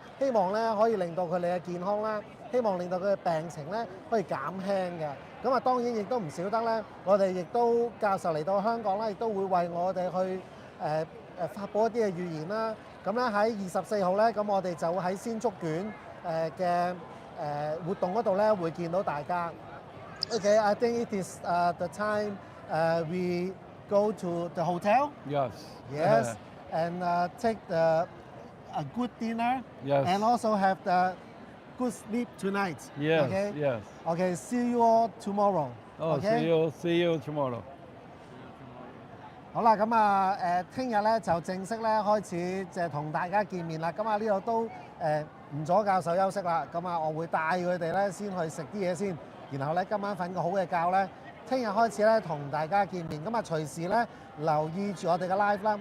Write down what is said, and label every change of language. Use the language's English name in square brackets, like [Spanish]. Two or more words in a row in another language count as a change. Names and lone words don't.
[Cantonese] 希望咧可以令到佢哋嘅健康啦，希望令到佢嘅病情咧可以減輕嘅。咁啊，當然亦都唔少得咧，我哋亦都教授嚟到香港啦，亦都會為我哋去發布一啲嘅預言啦。咁咧喺24號咧，咁我哋就會喺鮮竹卷嘅活動嗰度咧會見到大家。 [English] Okay, I think it is the time we go to the hotel. Yes. Yes, and take a good dinner. Yes. And also have the good sleep tonight. Yes. Okay. Yes. Okay. See you all tomorrow. Oh, Okay. see you tomorrow. [Cantonese] 好啦，咁啊聽日咧就正式咧開始即係同大家見面啦。咁啊呢度都唔阻教授休息啦。咁啊我會帶佢哋咧先去食啲嘢先，然後咧今晚瞓個好嘅覺咧，聽日開始咧同大家見面。咁啊隨時咧留意住我哋嘅 live 啦。